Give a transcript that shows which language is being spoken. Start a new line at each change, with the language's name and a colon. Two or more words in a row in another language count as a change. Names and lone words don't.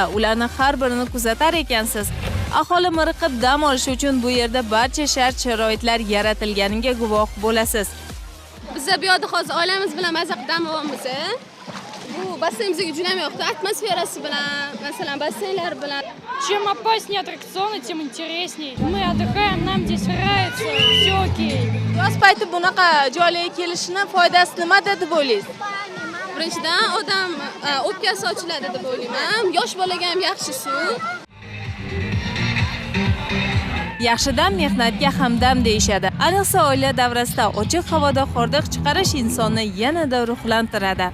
Uzbek: Ularning har birini kuzatar ekansiz. Aholi miriqib dam olish uchun bu yerda barcha shart-sharoitlar yaratilganiga guvoh bo'lasiz. Biz bu yerda hozir oilamiz bilan maza qilib dam olyapmiz. Bu basseyn bizga juda ham yoqdi. Atmosferasi bilan, masalan, basseynlar bilan.
Russian: Чем опаснее аттракционы, тем интереснее. Мы отдыхаем, нам здесь нравится, все окей.
Uzbek: Yoz payti bunaqa joylarga kelishni foydasi nimada deb o'ylaysiz? Birinchidan odam o'pkasi ochiladi deb o'ylayman. Yosh bolaga ham yaxshi suv. Yaxshidan mehnatga hamdam deyishadi. Ayniqsa oila davrasida ochiq havoda hordiq chiqarish insonni yanada ruhlantiradi.